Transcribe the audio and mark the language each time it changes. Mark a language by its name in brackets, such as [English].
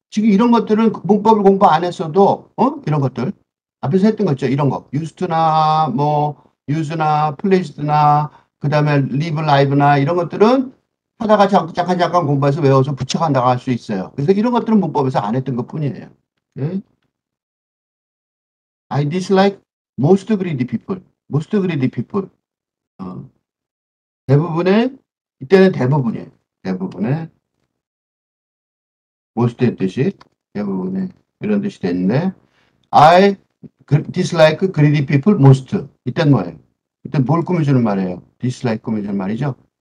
[Korean] 지금 이런 것들은 문법을 공부 안 했어도, 이런 것들. 앞에서 했던 거 있죠? 이런 거. used나, use나, placed나, 그 다음에 live, live나 이런 것들은 하다가 잠깐 공부해서 외워서 붙여간다고 할 수 있어요. 그래서 이런 것들은 문법에서 안 했던 것 뿐이에요. 예? [English] I dislike most greedy people. most greedy people. [Korean] 어, 대부분의, 이때는 대부분이에요. 대부분의, most의 뜻이 대부분의 이런 뜻이 됐는데, [English] I dislike greedy people most. [Korean] 이때는 뭐예요? 이때 뭘 꾸며주는 말이에요? dislike 꾸며주는 말이죠?